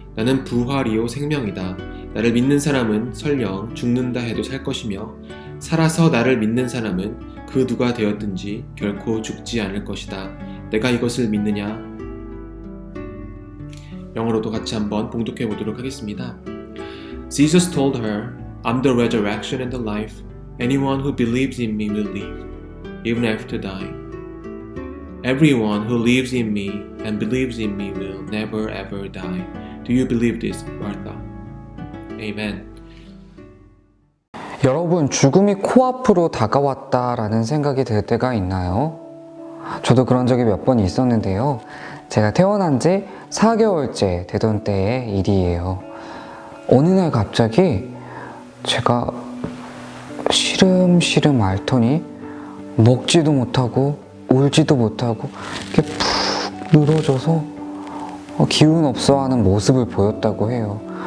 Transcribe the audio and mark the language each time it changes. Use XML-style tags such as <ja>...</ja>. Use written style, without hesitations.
<ko>나는 부활이요 생명이다. 나를 믿는 사람은 설령 죽는다 해도 살 것이며 살아서 나를 믿는 사람은 그 누가 되었든지 결코 죽지 않을 것이다. 내가 이것을 믿느냐? 영어로도 같이 한번 봉독해 보도록 하겠습니다.</ko> <en>Jesus told her, I'm the resurrection and the life. Anyone who believes in me will live, even after dying. Everyone who lives in me and believes in me will never ever die. Do you believe this, Martha? Amen.</en> <ko>여러분, 죽음이 코앞으로 다가왔다라는 생각이 들 때가 있나요? 저도 그런 적이 몇 번 있었는데요. 제가 태어난 지 4개월째 되던 때의 일이에요. 어느 날 갑자기 제가 시름시름 앓더니 먹지도 못하고 울지도 못하고 이렇게 푹 늘어져서 기운 없어하는 모습을 보였다고 해요.</ko>